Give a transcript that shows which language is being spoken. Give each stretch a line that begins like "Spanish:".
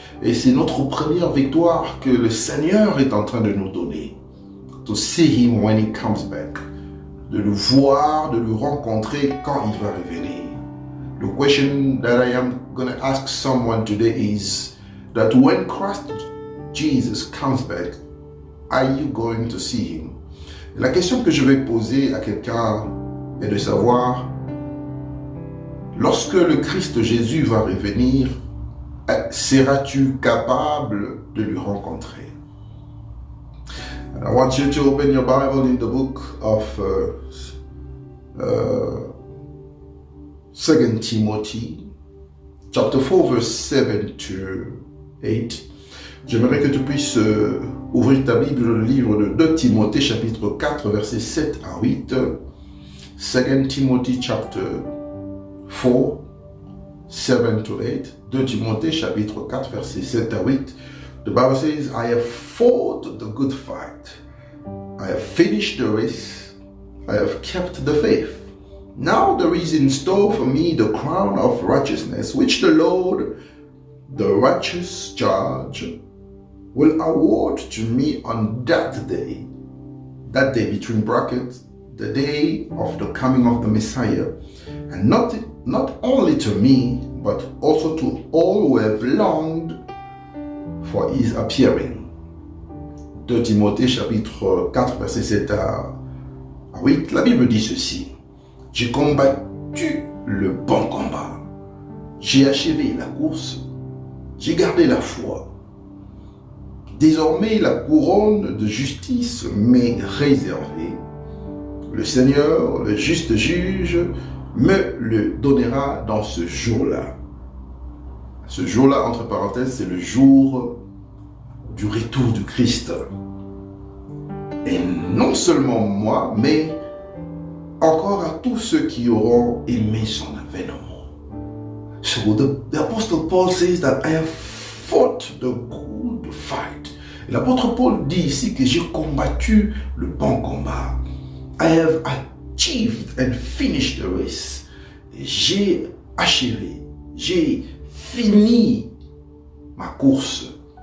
French: Et c'est notre première victoire que le Seigneur est en train de nous donner.
English: To see Him when He comes back.
French: De le voir, de le rencontrer quand il va revenir.
English: The question that I am going to ask someone today is that when Christ Jesus comes back, are you going to see Him?
French: Et la question que je vais poser à quelqu'un est de savoir, lorsque le Christ Jésus va revenir, seras-tu capable de lui rencontrer?
English: And I want you to open your Bible in the book of 2 Timothy, chapter 4, verse 7 to 8.
French: J'aimerais que tu puisses ouvrir ta Bible, le livre de 2 Timothée, chapitre 4, versets 7 à 8.
English: 2 Timothy, chapter 4, 7 to 8.
French: 2 Timothée, chapitre 4, versets 7 à 8.
English: The Bible says, I have fought the good fight. I have finished the race. I have kept the faith. Now there is in store for me the crown of righteousness, which the Lord, the righteous judge, will award to me on that day between brackets, the day of the coming of the Messiah, and not only to me, but also to all who have longed for His appearing.
French: 2 Timothée chapitre 4 verset 7 à 8, la Bible dit ceci: J'ai combattu le bon combat, j'ai achevé la course, j'ai gardé la foi. Désormais, la couronne de justice m'est réservée. Le Seigneur, le juste juge, me le donnera dans ce jour-là. Ce jour-là, entre parenthèses, c'est le jour du retour du Christ. Et non seulement moi, mais encore à tous ceux qui auront aimé son avènement.
English: So the Apostle Paul says that I have fought the good fight.
French: L'apôtre Paul dit ici que j'ai combattu le bon combat.
English: I have achieved and finished the race.
French: J'ai achevé, j'ai fini ma course.